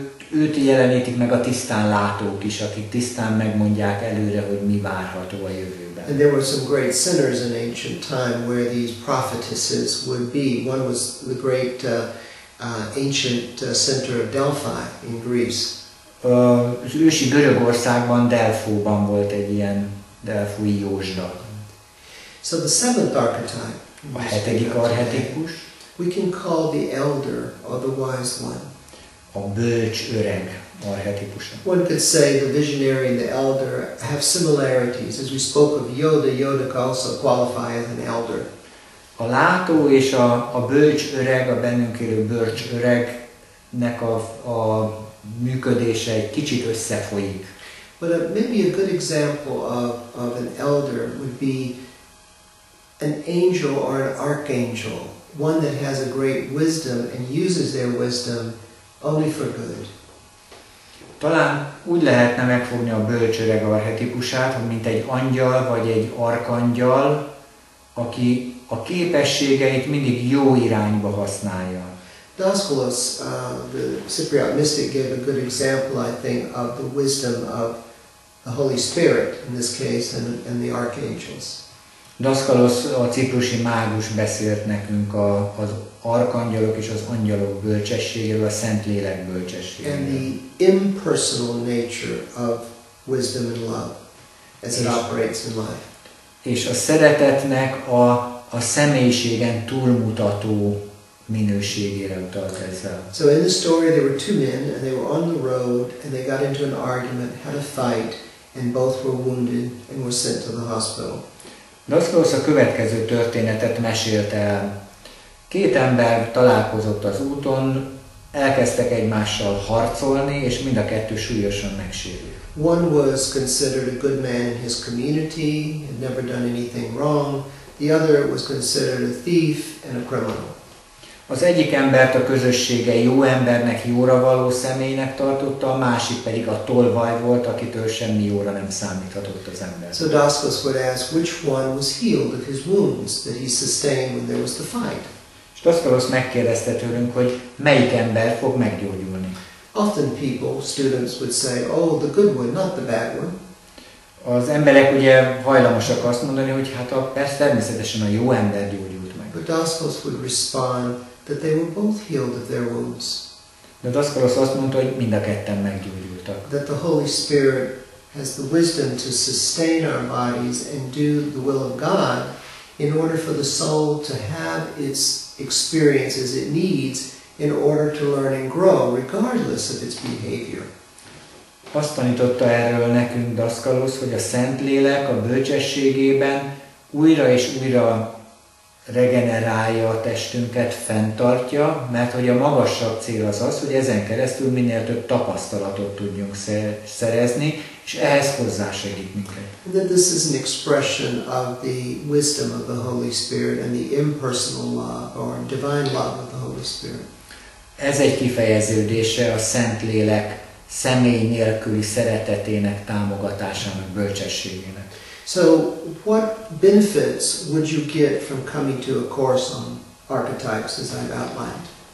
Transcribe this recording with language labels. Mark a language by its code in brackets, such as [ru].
[hu] Őt jelenítik meg a tisztán látók is, akik tisztán megmondják előre, hogy mi várható a jövőben. [en] And there were some great centers in ancient time where these prophetesses would be. One was the great ancient center of Delphi in Greece. [hu] Az ősi Görögországban, Delfóban volt egy ilyen delfói jósda. [en] So the seventh archetype, [hu] A hetedik archetípus, [en] we can call the elder or the wise one. [hu] a bölcs öreg archetípusa. [en] One could say the visionary and the elder have similarities. As we spoke of Yoda, Yoda could also qualify as an elder. [hu] A látó és a bölcs öreg, a bennünk élő bölcs öregnek a működése egy kicsit összefolyik. [en] But maybe a good example of an elder would be an angel or an archangel, one that has a great wisdom and uses their wisdom only for good. [hu] Talán úgy lehetne megfogni a bölcs öreg archetípusát, hogy mint egy angyal vagy egy arkangyal, aki a képességeit mindig jó irányba használja. [en] Daskalos, the Cypriot mystic, gave a good example, I think, of the wisdom of the Holy Spirit in this case and the archangels. [hu] Daskalos, a ciprusi mágus beszélt nekünk az arkangyalok és az angyalok bölcsességéről, a Szentlélek bölcsességéről. [en] And the impersonal nature of wisdom and love as it operates in life. [hu] És a szeretetnek a személyiségen túlmutató minőségére utalt ezzel. [en] So in the story there were two men and they were on the road and they got into an argument, had a fight, and both were wounded and were sent to the hospital. [hu] Daskalos a következő történetet mesélte el. Két ember találkozott az úton, elkezdtek egymással harcolni, és mind a kettő súlyosan megsérült. [en] One was considered a good man in his community, had never done anything wrong. The other was considered a thief and a criminal. [hu] Az egyik embert a közössége jó embernek, jóra való személynek tartotta, a másik pedig a tolvaj volt, akitől semmi jóra nem számíthatott az ember. [en] So Daskalos would ask which one was healed of his wounds that he sustained when there was the fight. [hu] És Daskalos megkérdezte tőlünk, hogy melyik ember fog meggyógyulni. [en] Often people, students would say, oh, the good one, not the bad one. [hu] Az emberek ugye hajlamosak azt mondani, hogy hát persze természetesen a jó ember gyógyult meg. [en] But Daskalos would respond that they were both healed of their wounds. [hu] De Daskalos azt mondta, hogy mind a ketten meggyógyultak. [en] That the Holy Spirit has the wisdom to sustain our bodies and do the will of God in order for the soul to have its experiences it needs in order to learn and grow regardless of its behavior. [hu] Azt tanította erről nekünk Daskalos, hogy a Szentlélek a bölcsességében újra és újra regenerálja a testünket, fenntartja, mert hogy a magasabb cél az az, hogy ezen keresztül minél több tapasztalatot tudjunk szerezni, és ehhez hozzásegít minket. [en] And that this is an expression of the wisdom of the Holy Spirit and the impersonal love or divine love of the Holy Spirit. [hu] Ez egy kifejeződése a Szentlélek személy nélküli szeretetének, támogatásának, bölcsességének. [en] So, what benefits would you get from coming to a course on archetypes, as I've outlined?